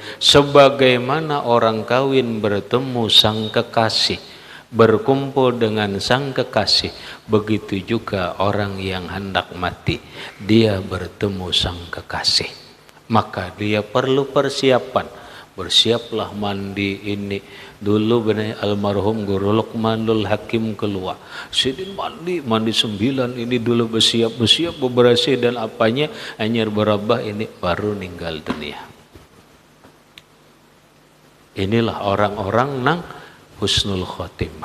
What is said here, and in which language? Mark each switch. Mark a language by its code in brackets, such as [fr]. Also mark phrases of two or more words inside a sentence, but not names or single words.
[id] Sebagaimana orang kawin bertemu sang kekasih, berkumpul dengan sang kekasih, begitu juga orang yang hendak mati, dia bertemu sang kekasih. Maka dia perlu persiapan. Bersiaplah mandi ini. Dulu benar almarhum Guru Luqmanul Hakim keluar. [bjn] Sidin mandi 9 ini dulu bersiap bebersih dan apanya anyar berabah ini baru meninggal dunia. [id] Inilah orang-orang nang [ar] حسن الخاتمة.